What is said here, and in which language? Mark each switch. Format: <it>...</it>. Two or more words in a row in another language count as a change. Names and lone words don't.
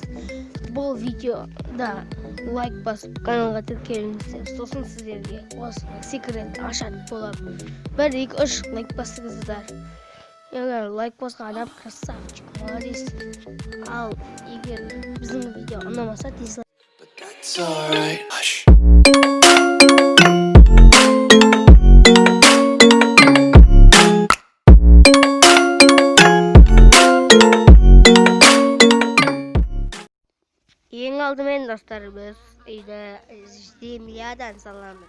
<kk>Бұл видеода лайк басып каналға тіркеліңіздер, сосын сіздерге осы секрет ашатын боламын. 1-2-3 лайк басыңыздар. Егер лайк басқан адам</kk> <ru>красавчик, молодец.</ru> <kk>Ал егер біздің видео ұнамаса дизлайк.</kk> <en>It's alright. Hush.</en> <kk>Ең алдымен достар, біз үйді землядан саламыз.</kk>